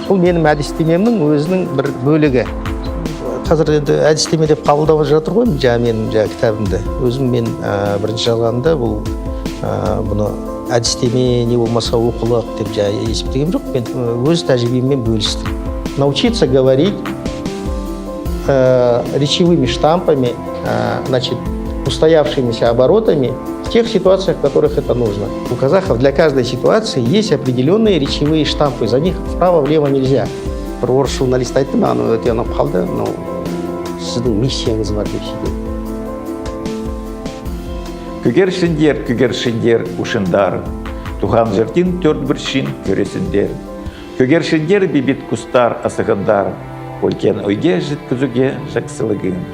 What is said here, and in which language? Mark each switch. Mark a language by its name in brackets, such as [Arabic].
[Kazakh] Бұл менің әдістемемнің өзінің бір бөлігі. Қазір енді әдістеме деп қабылдап жатыр ғой, менің кітабымды. Өзім мен бірінші жазғанда бұл бұны әдістеме не болмаса оқулық деп есептеген жоқ. Мен өз тәжірибеммен бөлістім. [Russian] Научиться говорить речевыми штампами, значит, устоявшимися оборотами в тех ситуациях, в которых это нужно. У казахов для каждой ситуации есть определенные речевые штампы, за них вправо-влево нельзя. [Kazakh] Бір орыс журналист айтты, маған өте ұнап қалды, сіздің миссияңыз бар деп сөйтеді. Күгершіндер ушындар, туған жерден төрт бір шын көресіндер. Күгершіндер бейбіт құстар асығындар, өлкен ойге жеткізуге жақсылығын.